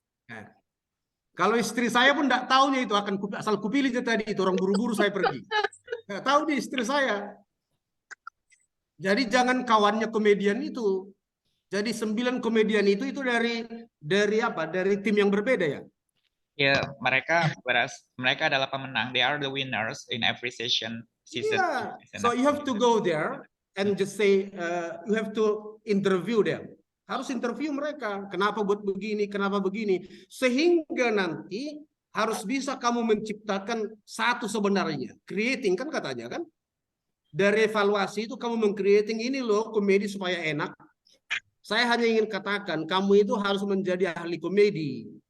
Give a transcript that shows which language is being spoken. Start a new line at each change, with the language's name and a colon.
Indonesian: Nah, kalau istri saya pun tidak tahunya itu akan asal kupilih tadi itu orang buru-buru saya pergi. Tidak tahu di istri saya. Jadi jangan kawannya komedian itu. Jadi 9 komedian itu dari apa? Dari tim yang berbeda ya. Ya, mereka adalah pemenang.
English: They are the winners in every season. Yeah. So you have to go there and just say you have to interview them.
Indonesian: Harus interview mereka. Kenapa buat begini? Kenapa begini? Sehingga nanti harus bisa kamu menciptakan satu sebenarnya. Creating kan katanya kan. Dari evaluasi itu kamu meng-creating ini loh komedi supaya enak. Saya hanya ingin katakan kamu itu harus menjadi ahli komedi.